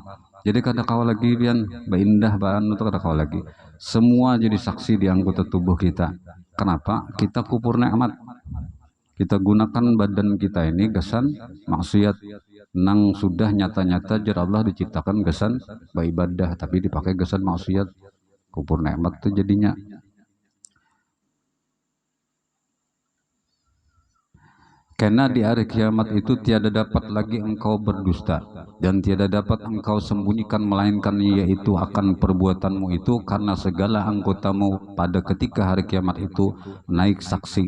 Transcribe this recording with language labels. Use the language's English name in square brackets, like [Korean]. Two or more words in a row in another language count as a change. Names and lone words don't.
[Banjar] Jadi kada kawa lagi pian, indah bahan itu kada kawa lagi. [Indonesian] Semua jadi saksi di anggota tubuh kita. [Banjar] Kenapa? Kita kupur nikmat. Kita gunakan badan kita ini gasan maksiat nang sudah nyata-nyata jar Allah diciptakan gasan beribadah, tapi dipakai gasan maksiat, kupur nikmat itu jadinya. [Malay] Karena di hari kiamat itu tiada dapat lagi engkau berdusta, dan tiada dapat engkau sembunyikan melainkan yaitu akan perbuatanmu itu, karena segala anggotamu pada ketika hari kiamat itu naik saksi.